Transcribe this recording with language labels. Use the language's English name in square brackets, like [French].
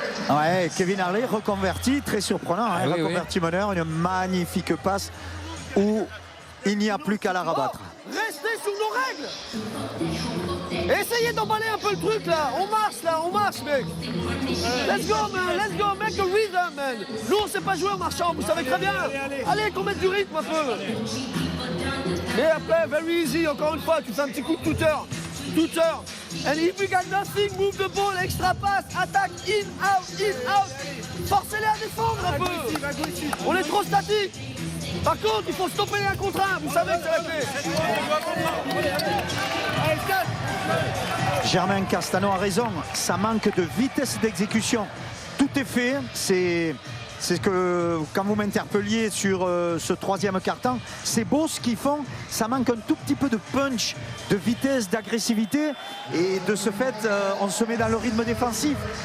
[French] Ouais, Kevin Harley reconverti, très surprenant, hein, oui, reconverti meneur, une magnifique passe où il n'y a plus qu'à la rabattre. Restez sur nos règles. Essayez d'emballer un peu le truc là, on marche mec. [English] Let's go man, let's go, make a rhythm man. [French] Nous on sait pas jouer en marchant, vous savez très bien. Allez qu'on mette du rythme un peu. Et après, [English] very easy, [French] encore une fois, tu fais un petit coup de tuteur. [English] And if you got nothing, move the ball, extra pass, attaque, in, out. [French] Forcez-les à défendre un peu. On est trop statique. Par contre, il faut stopper les 1 contre 1, vous savez que c'est la clé. Germain Castano a raison, ça manque de vitesse d'exécution. Tout est fait, c'est que quand vous m'interpelliez sur ce 3e quart-temps, c'est beau ce qu'ils font, ça manque un tout petit peu de punch, de vitesse, d'agressivité et de ce fait on se met dans le rythme défensif.